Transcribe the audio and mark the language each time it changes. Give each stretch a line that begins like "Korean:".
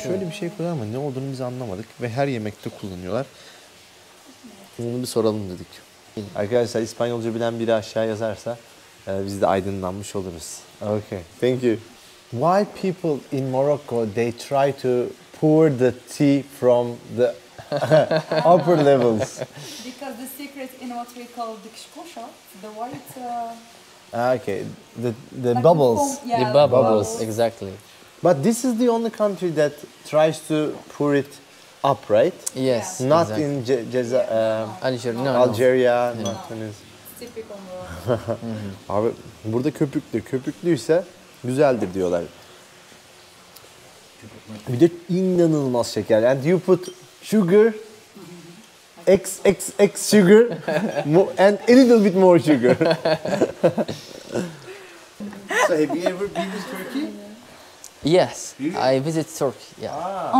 Turkish: şöyle bir şey koyuyor ama ne olduğunu biz anlamadık ve her yemekte kullanıyorlar. Bunu bir soralım dedik. Arkadaşlar İspanyolca bilen biri aşağı yazarsa biz de aydınlanmış oluruz.
English: Okay, thank you. Why people in Morocco they try to pour the tea from the upper levels? Because the secret in what we call the kshkosha, the white. Okay, the like bubbles. foam- yeah, The bubbles, exactly. But this is the only country that tries to pour it up, right? Yes. Not exactly. in Algeria. No, no. Algeria, not Tunis. It's typical Morocco.
Turkish: Abi burada köpüklü. Köpüklüyse güzeldir diyorlar. Bir de inanılmaz şeker.
English: And you put sugar, x sugar, and a little bit more sugar. So have you ever been to Turkey? Yes, Really? I visit Turkey. Yeah.